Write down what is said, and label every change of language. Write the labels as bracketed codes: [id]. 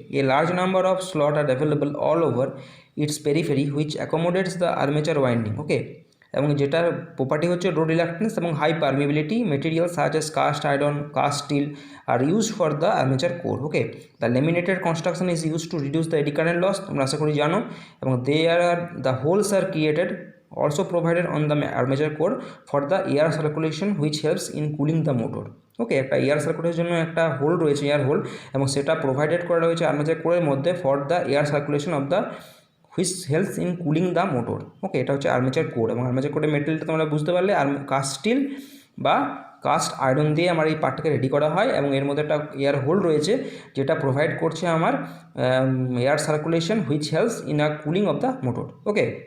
[en] A large number of slot are available all over its periphery which accommodates the armature winding, okay. [bn] এবং যেটার property হচ্ছে [en] রোড রিলাক্টেন্স এবং high permeability material such as cast iron, cast steel are use for the armature core, okay. The laminated construction is use to reduce the eddy current loss, [bn] তোমরা আশা করি জানো। [en] এবং they are the holes are created also provided on the armature core for the air circulation which helps in cooling the motor, okay. [bn] একটা air সার্কুলেশনের জন্য একটা whole রয়েছে, air whole, এবং সেটা প্রোভাইডেড করা রয়েছে আর্মেচার কোরের মধ্যে [en] for the air circulation of the which helps in cooling the motor, [bn] ওকে। এটা হচ্ছে আর্মেচার কোর। এবং আর্মেচার কোরের মেটেরিয়ালটা তোমরা বুঝতে পারলে কাস্ট স্টিল বা কাস্ট আয়রন দিয়ে আমার এই পার্টটাকে রেডি করা হয়, এবং এর মধ্যে একটা এয়ার হোল রয়েছে যেটা প্রোভাইড করছে আমার air circulation [en] which helps in a cooling of the motor, [bn] okay.